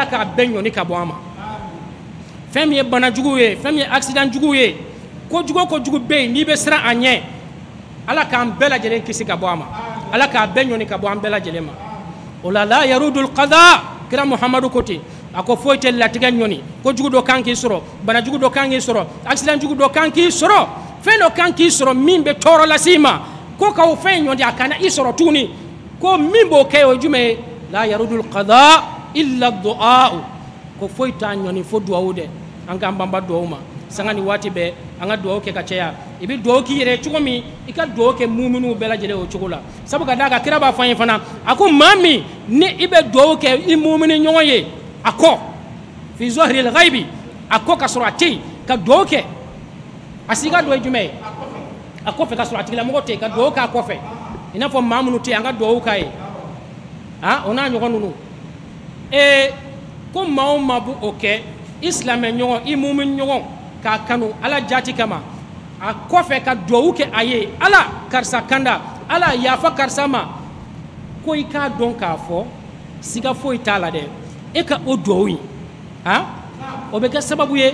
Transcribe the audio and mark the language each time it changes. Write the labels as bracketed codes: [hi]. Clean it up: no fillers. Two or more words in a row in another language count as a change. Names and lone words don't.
[bm] k'a bɛɛ ɲɔni ka bɔ an ma fɛn min ye bana jugu ye fɛn min ye accident jugu ye kojugu o kojugu bɛ yen n'i bɛ siran a ɲɛ ala k'an bɛɛ lajɛlen kisi ka bɔ a ma ala k'a bɛɛ ɲɔni ka bɔ an bɛɛ lajɛlen ma o la [ar] لا يرد القضاء [bm] kira muhamadu ko ten a ko foyi tɛ latigɛ ɲɔni kojugu dɔ kan k'i sɔrɔ bana jugu dɔ kan k'i sɔrɔ accident jugu dɔ kan k'i sɔrɔ fɛn dɔ kan k'i sɔrɔ min bɛ tɔɔrɔ lase i ma ko k'o fɛn ɲɔni a kana i sɔrɔ tuguni ko min b'o kɛ o ye jumɛn ye [ar] لا يرد القضاء إلا الدعاء [bm] ko foyi t'a ɲɔni fo duwawu dɛ an k'an banba duwawu ma sanga ni waati bɛɛ an ka duwawu kɛ ka caya i bɛ duwawu k'i yɛrɛ cogo min i ka duwawu kɛ muminiw bɛɛ lajɛlen o cogo la sabu ka d'a kan kira b'a fɔ an ye fana a ko maa min ni i bɛ duwawu kɛ i mumini ɲɔgɔn ye a kɔ [ar] في ظهر الغيب [bm] a kɔ ka sɔrɔ a tɛ yen ka duwawu kɛ a si ka dɔ ye jumɛn ye a kɔfɛ ka sɔrɔ a tigilamɔgɔ tɛ yen ka duwawu k'a kɔfɛ i n'a fɔ maa minnu tɛ yen an ka duwawu k'a ye o n'a ɲɔgɔn ninnu ko maa o maa b'o kɛ i silamɛ ɲɔgɔn i mumini ɲɔgɔn k'a kanu ala jati kama a kɔfɛ ka duwawu kɛ a ye ala karisa kanda ala yafa karisa ma ko i k'a dɔn k'a fɔ siga foyi t'a la dɛ e ka o duwawu in o bɛ kɛ sababu ye